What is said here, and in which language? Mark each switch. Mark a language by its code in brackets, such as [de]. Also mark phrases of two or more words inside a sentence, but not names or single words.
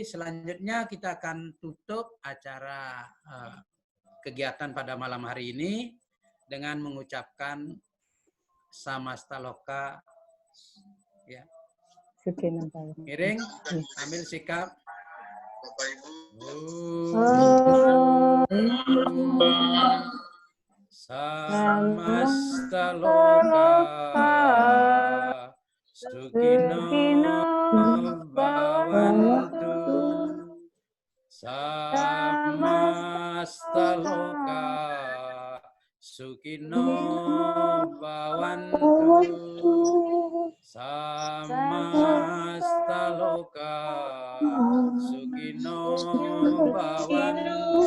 [id] Selanjutnya kita akan tutup acara kegiatan pada malam hari ini dengan mengucapkan Samasta Loka, ya. Miring, ambil sikap. Bapak Ibu. [sa] Samasta Loka, Sukino Bhavantu, Samasta Loka, Sukino Bhavantu, Samasta Loka, Sukino Bhavantu.